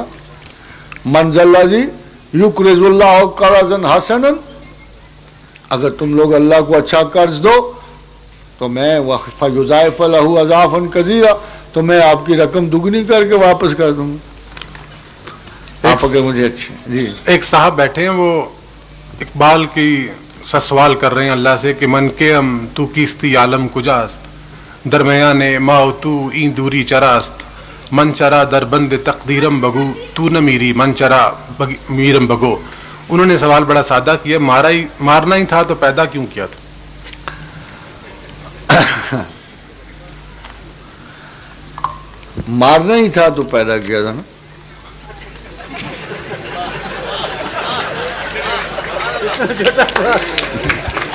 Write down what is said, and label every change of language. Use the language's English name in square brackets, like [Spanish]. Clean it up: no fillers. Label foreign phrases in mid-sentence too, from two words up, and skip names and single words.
[Arabic] من ذا الذی یقرض اللہ قرضا حسنا، [Urdu] اگر تم لوگ اللہ کو اچھا قرض دو تو میں [Arabic] فیضاعف لہ اضعافا کثیرا، [Urdu] تو میں آپ کی رقم دگنی کر کے واپس کر دوں گا، آپ اگر مجھے اچھے۔ جی ایک صاحب بیٹھے ہیں، وہ اقبال کی سوال کر رہے ہیں اللہ سے کہ [Persian] من کے تو کیستی عالم کجاست، درمیان ما و تو این دوری چراست، من چرا در بند تقدیرم بگو تو نہ میری من چرا میرم بگو۔ [Urdu] انہوں نے سوال بڑا سادہ کیا، مارنا ہی تھا تو پیدا کیوں کیا تھا؟ مارنا ہی تھا تو پیدا کیا تھا نا۔